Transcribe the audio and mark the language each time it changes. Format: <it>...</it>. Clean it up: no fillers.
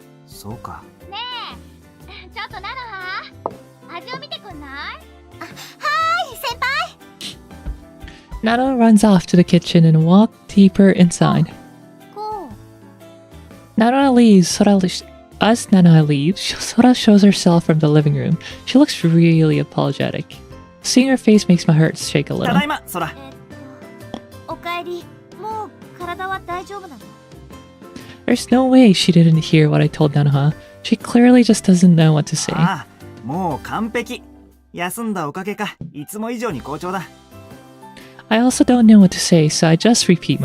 <ja>そうか。ねえ、ちょっとなのは味を見てくんない？あ、はーい、先輩。</ja> <en>Nana runs off to the kitchen and walks deeper inside.</en> <ja>こう。</ja> <en>Nana leaves. As Nana leaves, Sora shows herself from the living room. She looks really apologetic. Seeing her face makes my heart shake a</en> <ja>た</ja> <en>little.</en> <ja>だいま、ソラ。おかえり。もう体は大丈夫なの？</ja> <en>There's no way she didn't hear what I told Nanoha. She clearly just doesn't know what to say.</en> <ja>ああ、もう完璧。休んだおかげか、いつも以上に好調だ。</ja> <en>I also don't know what to say, so I just repeat</en>